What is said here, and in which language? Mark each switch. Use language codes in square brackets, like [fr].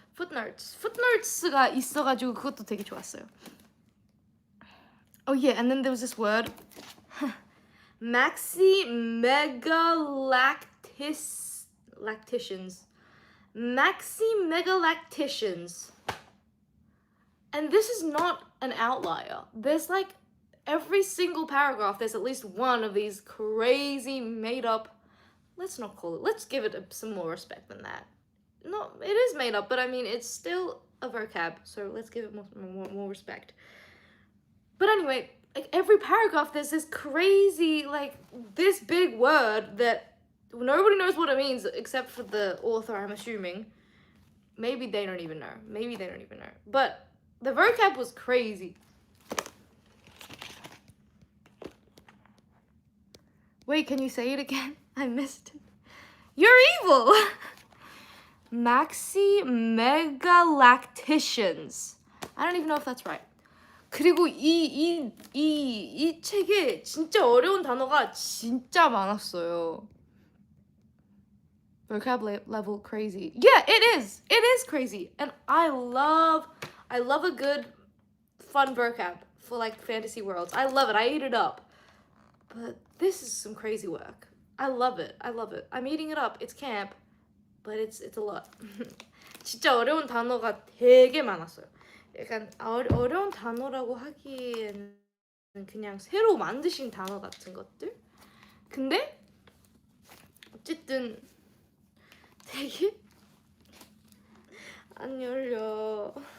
[ko] footnotes가 있어가지고 그것도 되게 좋았어요. [en] Oh yeah, and then there was this word, Maxi-megalacticians. Maxi-megalacticians. And this is not an outlier. There's like every single paragraph, there's at least one of these crazy made up, let's give it some more respect than that. No, it is made up, but I mean, it's still a vocab, so let's give it more respect. But anyway, like every paragraph, there's this crazy, like this big word that nobody knows what it means except for the author, I'm assuming. Maybe they don't even know. But the vocab was crazy. Wait, can you say it again? I missed it. You're evil! Maxi-megalacticians. I don't even know if that's right. [ko] 그리고 이 책에 진짜 어려운 단어가 진짜 많았어요. [en] Vocab level crazy. Yeah, it is crazy. And I love a good fun vocab for like fantasy worlds. I love it. I eat it up. But this is some crazy work. I love it. I'm eating it up. It's camp, but it's a lot. [ko] 진짜 어려운 단어가 되게 많았어요. 약간 어려운 단어라고 하기에는 그냥 새로 만드신 단어 같은 것들? 근데 어쨌든 되게 안 열려.